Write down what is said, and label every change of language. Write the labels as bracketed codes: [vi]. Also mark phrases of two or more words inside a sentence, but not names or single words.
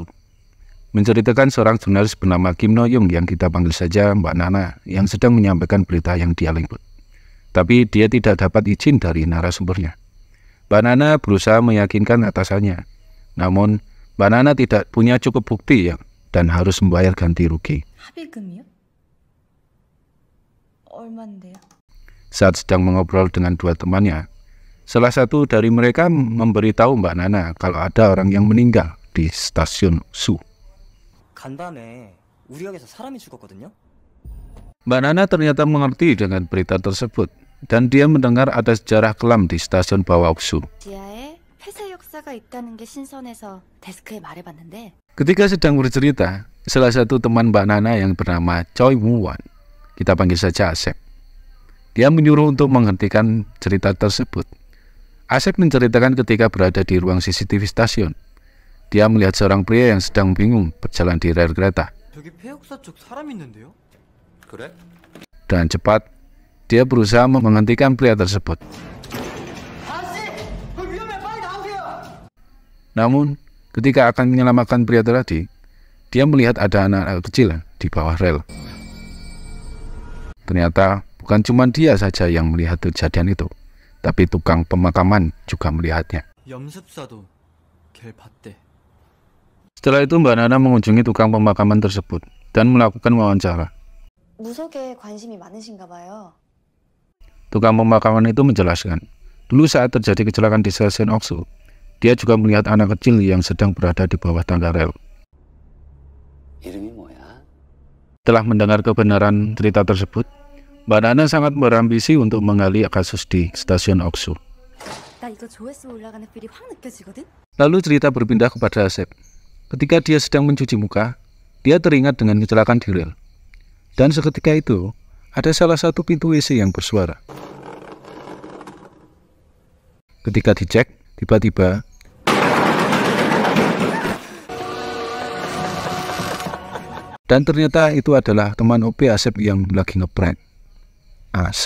[id] Menceritakan seorang jurnalis bernama Kim No Young yang kita panggil saja Mbak Nana yang sedang menyampaikan berita yang dia liput. Tapi dia tidak dapat izin dari narasumbernya. Mbak Nana berusaha meyakinkan atasannya. Namun, Mbak Nana tidak punya cukup bukti dan harus membayar ganti rugi. [ko] 합의금이요? 얼마인데요? [id] Saat sedang mengobrol dengan dua temannya, salah satu dari mereka memberitahu Mbak Nana kalau ada orang yang meninggal di stasiun Su. [ko] 간밤에 우리 역에서 사람이 죽었거든요. [id] Mbak Nana ternyata mengerti dengan berita tersebut dan dia mendengar ada sejarah kelam di stasiun bawah Su. [ko] 지하에 폐쇄 역사가 있다는 게 신선해서 데스크에 말해봤는데 [id] Ketika sedang bercerita, salah satu teman Mbak Nana yang bernama Choi Woo-won, kita panggil saja Asep. Dia menyuruh untuk menghentikan cerita tersebut. Asep menceritakan ketika berada di ruang CCTV stasiun. Dia melihat seorang pria yang sedang bingung berjalan di rel kereta. [ko] 저기 폐역사 쪽 사람 있는데요? 그래? [id] Dan cepat, dia berusaha menghentikan pria tersebut. Namun, ketika akan menyelamatkan pria tadi, dia melihat ada anak kecil di bawah rel. Ternyata bukan cuma dia saja yang melihat kejadian itu, tapi tukang pemakaman juga melihatnya. [ko] 염습사도 걔 봤대. [id] Setelah itu Mbak Nana mengunjungi tukang pemakaman tersebut dan melakukan wawancara. [ko] 무속에 관심이 많으신가 봐요. [id] Tukang pemakaman itu menjelaskan, dulu saat terjadi kecelakaan di stasiun Oksu, dia juga melihat anak kecil yang sedang berada di bawah tangga rel. [ko] 이름이 뭐야? [id] Setelah mendengar kebenaran cerita tersebut, Mbak Nana sangat berambisi untuk menggali kasus di stasiun Oksu. [ko] 나 이거 조회수 올라가는 필이 확 느껴지거든? [id] Lalu cerita berpindah kepada Asep. Ketika dia sedang mencuci muka, dia teringat dengan kecelakaan di rel. Dan seketika itu, ada salah satu pintu WC yang bersuara. Ketika dicek, tiba-tiba dan ternyata itu adalah teman OP Asep yang lagi ngeprank Asem.